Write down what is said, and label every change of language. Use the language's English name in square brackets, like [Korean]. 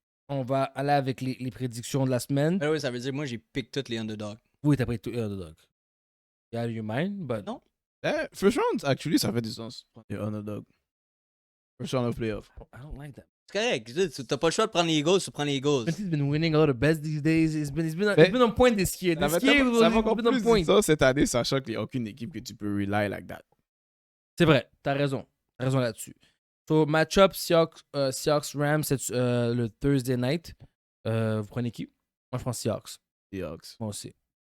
[French] On va aller avec les prédictions de la semaine. ouais, ça veut dire moi j'ai pick toutes les underdogs. Oui, t'as pris tout underdog. [English] You out of your mind, but... [French] Non. [English] First round, actually, [French] ça fait du sens. [English] Les underdogs. First round of playoff. I don't like that. [French] C'est correct. T'as pas le choix de prendre les Eagles, tu prends les Eagles. [English] He's been winning a lot of bets these days. He's been on point this year. [French] Ça [English] This year, [French] va encore [English] he's been on [French] plus [English] point. [French] de ça cette année, sachant qu'il n'y a aucune équipe que tu peux [English] rely like that. [French] C'est vrai, t'as raison. T'as raison là-dessus. So, match-up Seahawks Rams, c'est le Thursday night. Vous prenez qui? Moi, je prends Seahawks. Seahawks. Moi aussi.